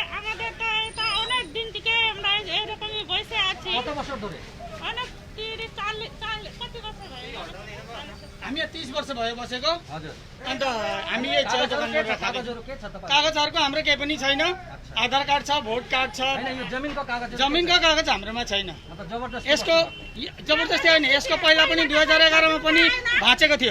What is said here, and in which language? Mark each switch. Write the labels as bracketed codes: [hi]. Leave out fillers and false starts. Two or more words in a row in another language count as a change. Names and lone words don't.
[bn] আমাদের তো এটা অনেক দিন থেকে আমরা এরকমই বসে আছি। কত বছর ধরে? অনেক 40 কত বছর হয়ে গেল? [ne] हामी 30 वर्ष भयो बसेको। हजुर। अन्त हामी यही चाहिँ दोकानबाट कागजहरू के छ तपाईँ? कागजहरूको हाम्रो केही पनि छैन। आधार कार्ड छ, भोट कार्ड छ, हैन, यो जमिनको कागज जमिनको कागज हाम्रोमा छैन। जबरजस्ती यसको जबरजस्ती होइन, यसको पहिला पनि 2011 मा पनि भाँचेको थियो।